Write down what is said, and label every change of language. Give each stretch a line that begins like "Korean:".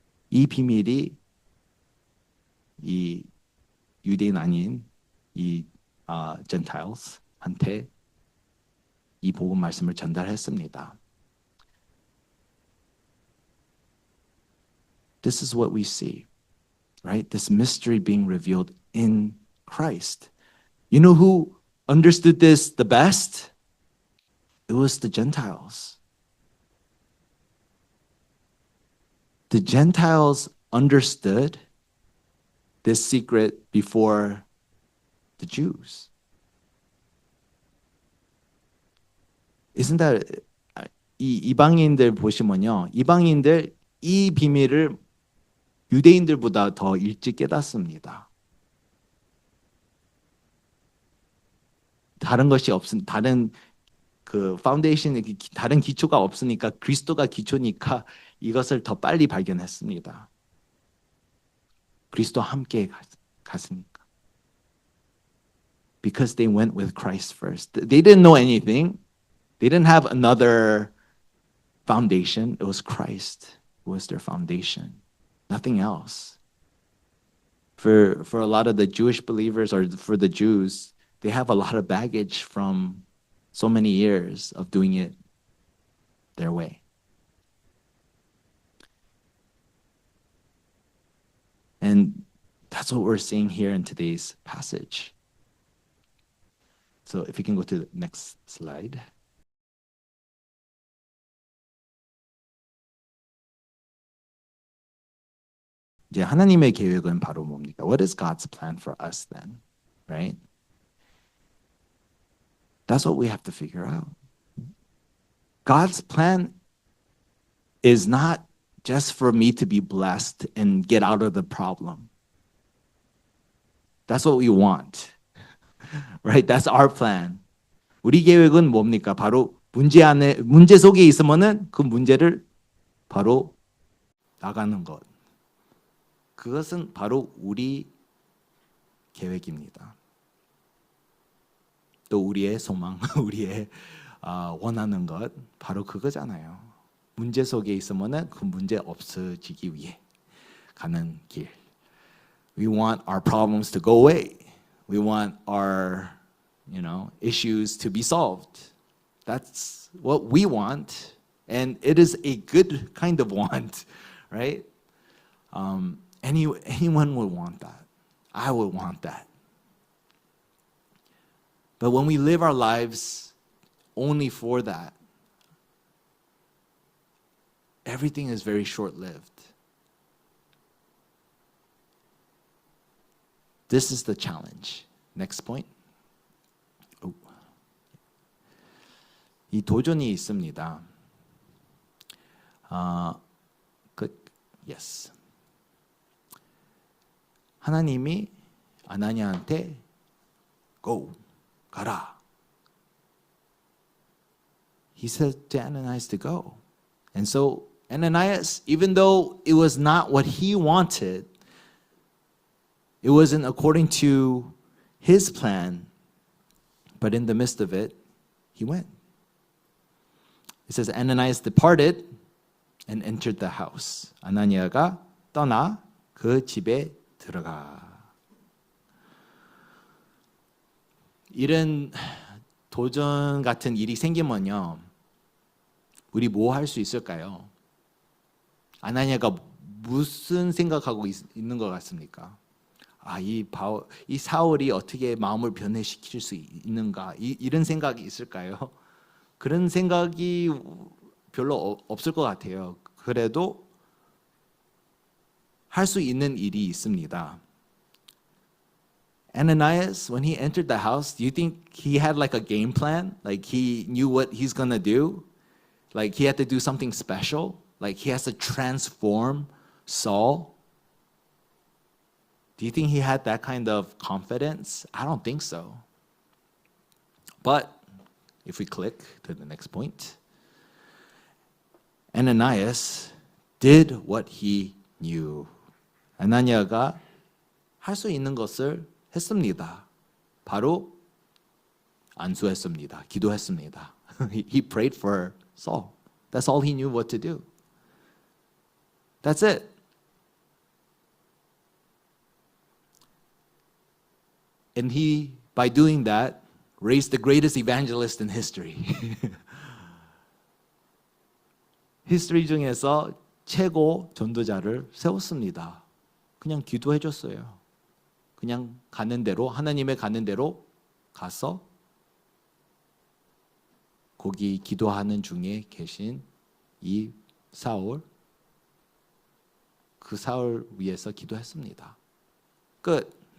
Korean: 이 비밀이 이 유대인 아닌 이 Gentiles 한테 이 복음 말씀을 전달했습니다.
English: This is what we see, right? This mystery being revealed in Christ. You know who understood this the best? It was the Gentiles. The Gentiles understood this secret before the Jews. Isn't that
Korean: 이방인들 보시면요. 이방인들 이 비밀을 유대인들보다 더 일찍 깨닫습니다. 다른 것이 다른 그 파운데이션, 다른 기초가 없으니까 그리스도가 기초니까 이것을 더 빨리 발견했습니다. 그리스도 함께 갔으니까.
English: Because they went with Christ first. They didn't know anything. They didn't have another foundation. It was Christ who was their foundation. Nothing else. For a lot of the Jewish believers or for the Jews, they have a lot of baggage from so many years of doing it their way. And that's what we're seeing here in today's passage. So if you can go to the next slide.
Korean: 이제 하나님의 계획은 바로 뭡니까?
English: What is God's plan for us then? Right? That's what we have to figure out. God's plan is not just for me to be blessed and get out of the problem. That's what we want. Right? That's our plan.
Korean: 우리 계획은 뭡니까? 바로 문제 속에 있으면은 그 문제를 바로 나가는 것. 그것은 바로 우리 계획입니다. 또 우리의 소망, 우리의 원하는 것 바로 그거잖아요. 문제 속에 있으면은 그 문제 없어지기 위해 가는 길.
English: We want our problems to go away. We want our, issues to be solved. That's what we want. And it is a good kind of want, right? Anyone would want that. I would want that. But when we live our lives only for that, everything is very short-lived. This is the challenge. Next point.
Korean: 이 도전이 있습니다.
English: Yes.
Korean: 하나님이 아나니아한테 go, 가라.
English: He said to Ananias to go. And so Ananias, even though it was not what he wanted, it wasn't according to his plan, but in the midst of it, he went. It says Ananias departed and entered the house.
Korean: 아나니아가 떠나 그 집에 들어가. 이런 도전 같은 일이 생기면요, 우리 뭐 할 수 있을까요? 아나니아가 무슨 생각하고 있는 것 같습니까? 이 사울이 어떻게 마음을 변해시킬 수 있는가? 이런 생각이 있을까요? 그런 생각이 별로 없을 것 같아요. 그래도 할 수 있는 일이 있습니다.
English: Ananias, when he entered the house, do you think he had like a game plan? Like he knew what he's gonna do? Like he had to do something special? Like he has to transform Saul? Do you think he had that kind of confidence? I don't think so. But if we click to the next point, Ananias did what he knew.
Korean: 아나니아가 할 수 있는 것을 했습니다. 바로 안수했습니다. 기도했습니다.
English: He prayed for Saul. That's all he knew what to do. That's it. And he, by doing that, raised the greatest evangelist in history.
Korean: 히스토리 중에서 최고 전도자를 세웠습니다. 그냥 기도해 줬어요. 그냥 가는 대로, 하나님의 가는 대로 가서 거기 기도하는 중에 계신 이 사울, 그 사울 위해서 기도했습니다. 끝.